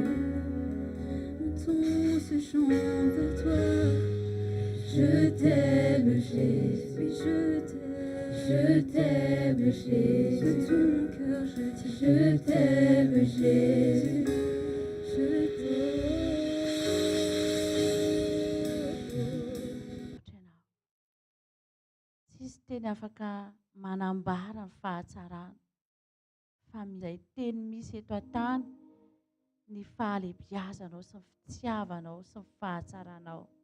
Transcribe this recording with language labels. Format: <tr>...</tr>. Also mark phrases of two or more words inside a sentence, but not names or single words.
<fr>Montons ce chant vers toi. Je t'aime, Jésus. Je t'aime, Jésus. De ton cœur, je t'aime, Jésus. Je t'aime.</fr> <mg>Tsisy teny afaka manambara ny fahatsarana fa izay teny misy eto an-tany ny fahalebiazanao sy ny fitiavanao sy ny fahatsaranao.</mg>